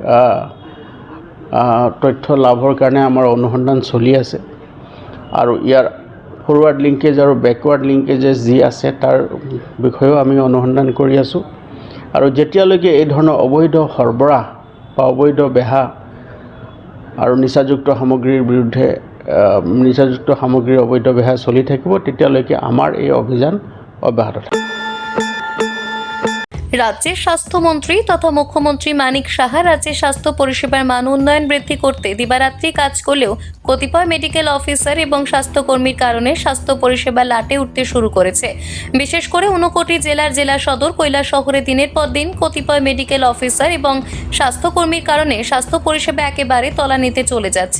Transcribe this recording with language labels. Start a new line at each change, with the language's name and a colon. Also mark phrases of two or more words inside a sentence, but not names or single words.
Assamese: তথ্য লাভৰ কাৰণে আমাৰ অনুসন্ধান চলি আছে আৰু ইয়াৰ
English: forward linkage
Assamese: আৰু
English: backward linkages
Assamese: যি আছে তাৰ বিষয়েও আমি অনুসন্ধান কৰি আছোঁ আৰু যেতিয়ালৈকে এই ধৰণৰ অবৈধ সৰবৰাহ বা অবৈধ বেহা আৰু নিচাযুক্ত সামগ্ৰীৰ বিৰুদ্ধে নিচাযুক্ত সামগ্ৰীৰ অবৈধ বেহা চলি থাকিব তেতিয়ালৈকে আমাৰ এই অভিযান অব্যাহত থাকিব
Bangla: রাজ্যের স্বাস্থ্যমন্ত্রী তথা মুখ্যমন্ত্রী মানিক সাহা রাজ্যের স্বাস্থ্য পরিষেবার মান উন্নয়ন বৃদ্ধি করতে দিবারাত্রি কাজ করলেও কতিপয় মেডিকেল অফিসার এবং স্বাস্থ্যকর্মীর কারণে স্বাস্থ্য পরিষেবা লাটে উঠতে শুরু করেছে। বিশেষ করে 59 জেলার জেলা সদর কৈলাসহরে দিনের পর দিন কতিপয় মেডিকেল অফিসার এবং স্বাস্থ্যকর্মীর কারণে স্বাস্থ্য পরিষেবা একেবারে তলানিতে চলে যাচ্ছে।